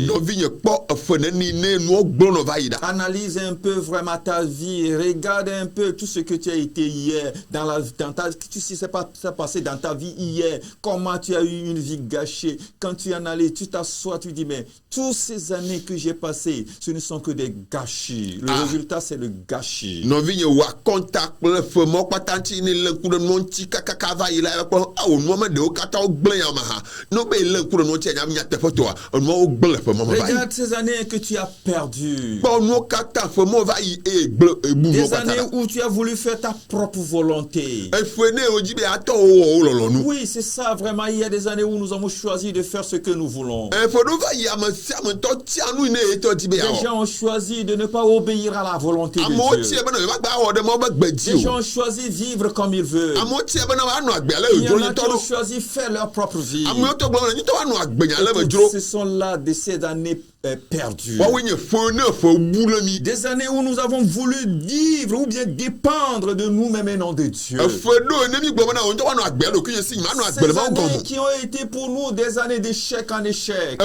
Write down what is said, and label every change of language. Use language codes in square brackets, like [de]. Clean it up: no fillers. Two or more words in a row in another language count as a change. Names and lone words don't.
[ee] Nɔvinye kpɔ eƒe neni ne nuwo gblɔ nɔ va yi ɖa. [fr] Analyse un peu vraiment ta vie. Regarde un peu tout ce que tu as été hier. Tout ce qui s'est passé dans ta vie hier. Comment tu as eu une vie gâchée. Quand tu analyses, tu t'assois, tu dis, mais toutes ces années que j'ai passées, ce ne sont que des gâchis. Le résultat, c'est le gâchis. [ee] Nɔvinye wɔ akɔnta kple eƒe mɔ kpata ŋuti ne le ŋku ɖe nuwo ŋuti kakaka va yi la ekpɔ awo nuwo me ɖewo katã wo gblẽ ya me ha. Ne be le ŋku ɖe nuwo ŋuti anya teƒe toa enuwo gblẽ le eƒe mɔ me va yi. [fr] Regarde ces années que tu as perdues. [ee] Kpɔ nuwo katã eƒe mɔ va yi eye gblẽ ebu nuwo [fr] Des [ee] katã [fr] années [ee] la. [fr] où tu as voulu faire ta propre volonté. [ee] Eƒe ne wo dzi be atɔwo wɔ wo lɔlɔnu. [fr] Oui, c'est ça, vraiment. Il y a des années où nous avons choisi de faire ce que nous voulons. [ee] Eƒe ɖewo va yi ame sia ame ŋutɔ tia nu yi ne etɔ dzi be [fr] Les [ee] yeawɔ. [fr] gens ont choisi de ne pas obéir à la volonté [ee] Amewo [fr] de Dieu. [ee] tie bena yewagba awɔ ɖe Mawu be gbe dzi [fr] Les gens [ee] o. [fr] ont choisi vivre comme ils veulent. [ee] Amewo tie bena woanɔ agbe ale [fr] Il y [ee] dzro [fr] en a qui [ee] nyitɔ [fr] ont [ee] ɖo. [fr] choisi faire leur propre vie. [ee] Amewo tɔ gblɔ be nyitɔ woanɔ agbe nya ale me [fr] Toutes [ee] dzro. [fr] ce sont là de ces années perdus. Des années où nous avons voulu vivre ou bien dépendre de nous-mêmes et non de Dieu. Ces années qui ont été pour nous des années d'échec en échec.